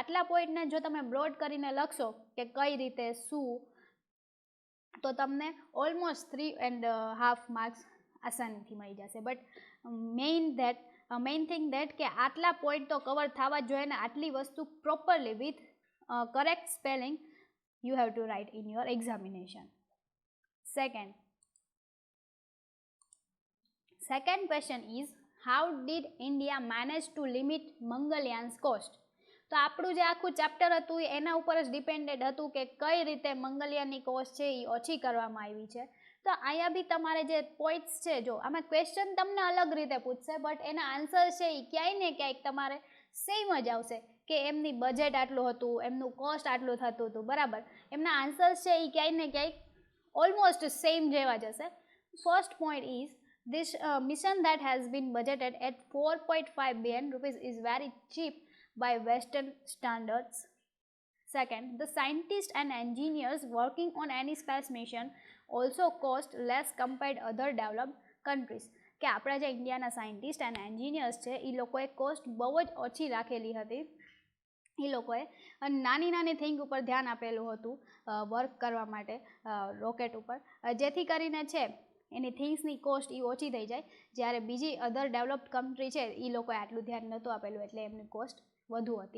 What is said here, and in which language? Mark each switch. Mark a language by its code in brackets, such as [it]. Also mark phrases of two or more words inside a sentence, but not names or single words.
[gu] આટલા પોઈન્ટને જો તમે બ્રોડ કરીને લખશો કે કઈ રીતે શું તો તમને ઓલમોસ્ટ 3.5 માર્ક્સ આસાનીથી મળી જશે. [en] But main thing that [gu] કે આટલા પોઈન્ટ તો કવર થવા જ જોઈએ ને આટલી વસ્તુ [en] properly with correct spelling you have to write in your examination. Second question is, how did India manage to limit Mangalyaan's cost? [gu] તો આપણું જે આખું ચેપ્ટર હતું એના ઉપર જ ડિપેન્ડેડ હતું કે કઈ રીતે મંગલયાનની કોસ્ટ છે એ ઓછી કરવામાં આવી છે. તો અહીંયા બી તમારે જે પોઈન્ટ્સ છે જો આમાં ક્વેશ્ચન તમને અલગ રીતે પૂછશે બટ એના આન્સર છે એ ક્યાંય ને ક્યાંક તમારે સેમ જ આવશે કે એમની બજેટ આટલું હતું, એમનું કોસ્ટ આટલું થતું હતું બરાબર. એમના આન્સર્સ છે એ ક્યાંય ને ક્યાંક [en] almost same [gu] જેવા જ હશે. [en] First point is this mission that has been budgeted at 4.5 billion rupees is very cheap by Western standards. Second, the scientists and engineers working on any space mission also cost less compared other developed countries. [gu] કે આપણા જે ઇન્ડિયાના સાયન્ટિસ્ટ અને એન્જિનિયર્સ છે એ લોકોએ કોસ્ટ બહુ જ ઓછી રાખેલી હતી. એ લોકોએ નાની નાની થિંગ ઉપર ધ્યાન આપેલું હતું વર્ક કરવા માટે રોકેટ ઉપર, જેથી કરીને છે એની થિંગ્સની કોસ્ટ એ ઓછી થઈ જાય, જ્યારે બીજી [en] other developed country [gu] છે એ લોકોએ આટલું ધ્યાન નહોતું આપેલું એટલે એમની કોસ્ટ વધુ હતી.